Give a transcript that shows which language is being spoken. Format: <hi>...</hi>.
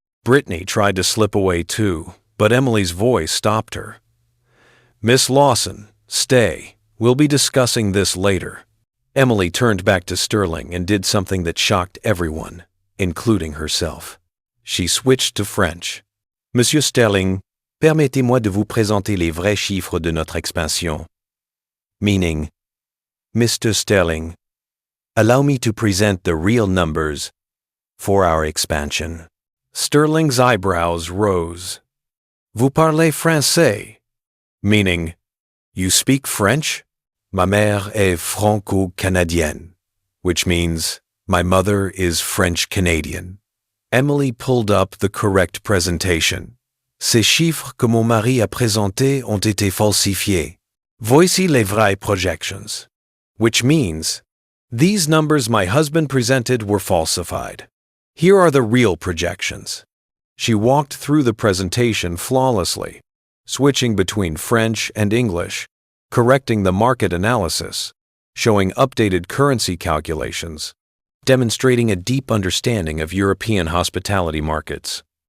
<en>Brittany tried to slip away too, but Emily's voice stopped her. "Miss Lawson, stay. We'll be discussing this later." Emily turned back to Sterling and did something that shocked everyone, including herself. She switched to French.</en> <fr>"Monsieur Sterling, permettez-moi de vous présenter les vrais chiffres de notre expansion."</fr> <en>Meaning, Mr. Sterling, allow me to present the real numbers for our expansion. Sterling's eyebrows rose.</en> <fr>Vous parlez français?</fr> <en>Meaning, you speak French?</en> <fr>Ma mère est franco-canadienne,</fr> <en>which means, my mother is French-Canadian. Emily pulled up the correct presentation.</en> <fr>Ces chiffres que mon mari a présentés ont été falsifiés. Voici les vraies projections.</fr> <en>Which means, these numbers my husband presented were falsified. Here are the real projections. She walked through the presentation flawlessly, switching between French and English, correcting the market analysis, showing updated currency calculations, demonstrating a deep understanding of European hospitality markets.</en>